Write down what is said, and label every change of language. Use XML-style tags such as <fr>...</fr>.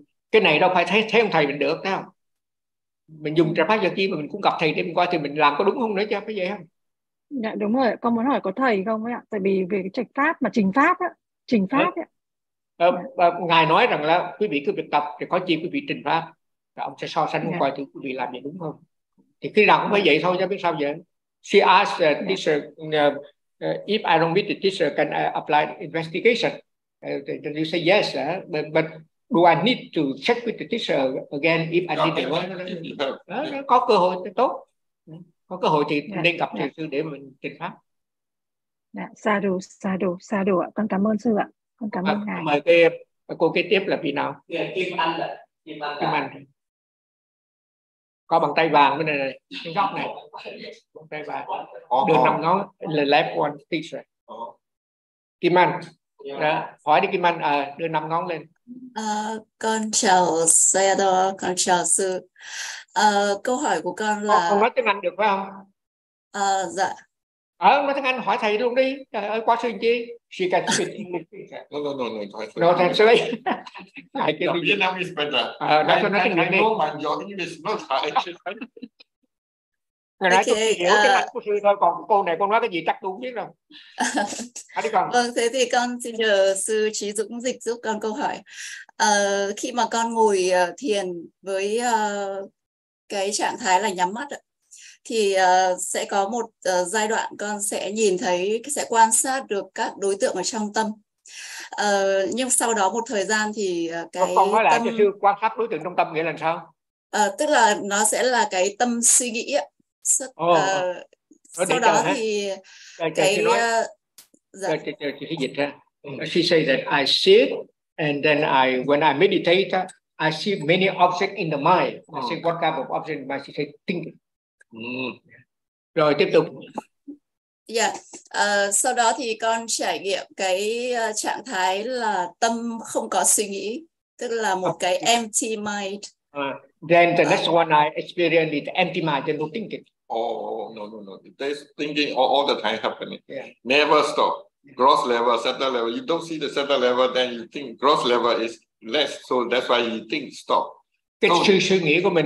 <vi>Cái này đâu phải thấy ông thầy mình được đâu. Mình dùng trạch pháp cho chi mà mình cũng gặp thầy đêm qua thì mình làm có đúng không nữa chứ, phải vậy không? Dạ đúng rồi, con muốn hỏi có thầy không ấy ạ? Tại vì về cái trạch pháp mà trình pháp á, trình pháp ấy. Ngài nói rằng là quý vị cứ việc tập thì có chi quý vị trình pháp. Rồi ông sẽ so sánh dạ. Coi thử quý vị làm gì đúng không. Thì khi nào cũng phải vậy thôi chứ biết sao vậy.</vi> <en>She asked teacher, if I don't meet the teacher, can I apply investigation? Then you say yes, but... Do I need to check with the teacher again if I need to?</en> <vi>Có cơ hội thì tốt. Có cơ hội thì nên gặp thầy sư để mình trình pháp. Sadhu. Con cảm ơn sư ạ. Con cảm ơn ngài. Mời cô kế tiếp là vị nào? Kim Anh. có bàn tay vàng bên này này, cái góc này, bàn tay vàng, đường năm ngón là</vi> <en>left one finger.</en> <vi>Kim Anh, yeah. Hỏi đi Kim Anh, đưa năm ngón lên. Con chào Sai Đô, con chào sư. Câu hỏi của con là. Con nói tiếng Anh được phải không? Dạ. Nói tiếng Anh hỏi thầy luôn đi. Trời ơi, quá xuyên chi.</vi> <en>She can speak English. No, thankfully. I can speak English better.</en> <vi>Nói tiếng Anh đi.</vi> <en>I know my English is not high.</en> <vi>Người nãy okay, tôi hiểu cái mặt của sư thôi, còn cô này con nói cái gì chắc tôi cũng biết rồi. Hãy đi con. Vâng, thế thì con xin nhờ sư Trí Dũng dịch giúp con câu hỏi. Khi mà con ngồi thiền với cái trạng thái là nhắm mắt thì sẽ có một giai đoạn con sẽ nhìn thấy, sẽ quan sát được các đối tượng ở trong tâm. Nhưng sau đó một thời gian thì cái con nói lại cho sư quan sát đối tượng trong tâm nghĩa là sao? Tức là nó sẽ là cái tâm suy nghĩ ạ.</vi> <en>She says that I sit and then I when I meditate I see many objects in the mind. I say what type of object in the mind? She says thinking.</en> <vi>Rồi tiếp tục. Sau đó thì con trải nghiệm cái trạng thái là tâm không có suy nghĩ, tức là một cái empty mind.</vi> <en>Then the next one I experience is empty mind and no thinking. Oh, no. There's thinking all the time happening. Yeah. Never stop. Gross level, subtle level. You don't see the subtle level, then you think gross level is less. So that's why you think stop.</en> <vi>Cái so, suy nghĩ của mình.</vi>